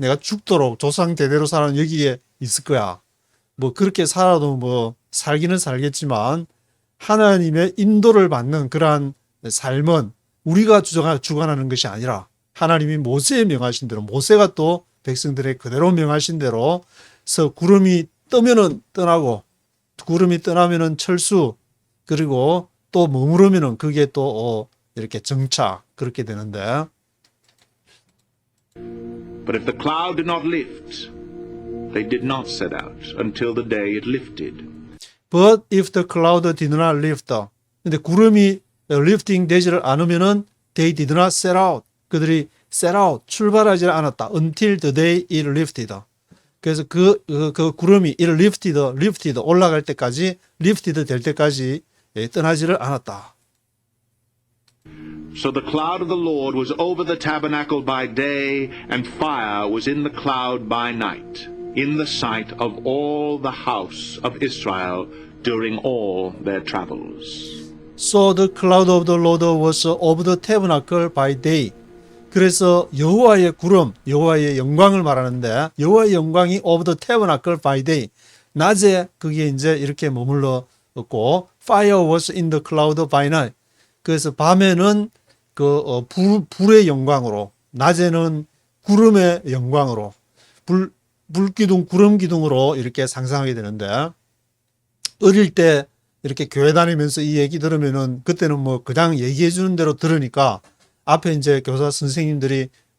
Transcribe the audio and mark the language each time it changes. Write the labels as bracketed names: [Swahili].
[Korean] 내가 죽도록 조상 대대로 살아는 여기에 있을 거야. 뭐 그렇게 살아도 뭐 살기는 살겠지만 하나님의 인도를 받는 그러한 삶은 우리가 주관하는 것이 아니라 하나님이 모세에 명하신 대로 모세가 또 백성들의 그대로 명하신 대로 서 구름이 떠면은 떠나고 구름이 떠나면은 철수 그리고 또 머무르면은 그게 또 이렇게 정착 그렇게 되는데 [English] But if the cloud did not lift, they did not set out until the day it lifted. But if the cloud did not lift, [Korean] 근데 구름이 [English] lifting [Korean] 되지를 않으면은 [English] they did not set out. [Korean] 그들이 [English] set out [Korean] 출발하지 않았다. [English] Until the day it lifted. [Korean] 그래서 그 구름이 [English] it lifted [Korean] 올라갈 때까지 lifted 될 때까지 떠나지를 않았다. [English] So the cloud of the Lord was over the tabernacle by day, and fire was in the cloud by night, in the sight of all the house of Israel during all their travels. So the cloud of the Lord was over the tabernacle by day. [Korean] 그래서 여호와의 구름, 여호와의 영광을 말하는데 여호와의 영광이 [English] over the tabernacle by day. [Korean] 낮에 그게 이제 이렇게 머물렀고 [English] fire was in the cloud by night. [Korean] 그래서 밤에는 불의 영광으로, 낮에는 구름의 영광으로, 불기둥, 구름 기둥으로 이렇게 상상하게 되는데, 어릴 때 이렇게 교회 다니면서 이 얘기 들으면은 그때는 뭐 그냥 얘기해 주는 대로 들으니까 앞에 이제 교사 선생님들이